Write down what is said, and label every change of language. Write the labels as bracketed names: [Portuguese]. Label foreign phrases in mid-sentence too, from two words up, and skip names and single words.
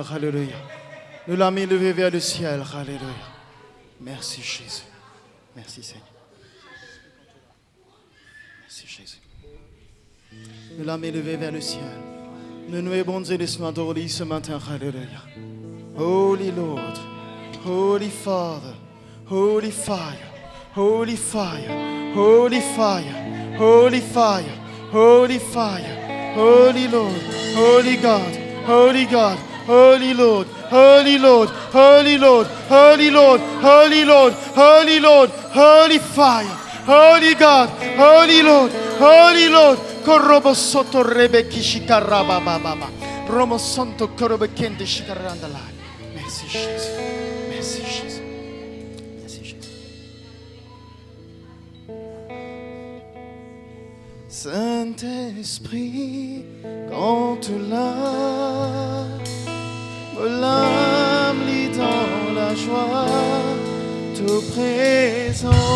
[French] Alléluia. Nous l'avons mis levé vers le ciel. Alléluia. Merci, Jésus. Merci, Seigneur. Merci, Jésus. Nous l'avons élevé vers le ciel. Nous nous ébondons ce matin. Alléluia. [English] Holy Lord, Holy Father, Holy Fire, Holy Fire, Holy Fire, Holy Fire, Holy Fire, Holy Lord, Holy God, Holy God, Holy Lord, Holy Lord, Holy Lord, Holy Lord, Holy Lord, Holy Lord, Holy Fire, Holy God, Holy Lord, Holy Lord. Korobo soto rebe kishikaraba baba. Romo santo korobe kende shikarandala. [French] Merci Jésus. Merci Jésus. Merci Jésus. Saint-Esprit, quand tu l'as, l'âme lit dans la joie, ta présence,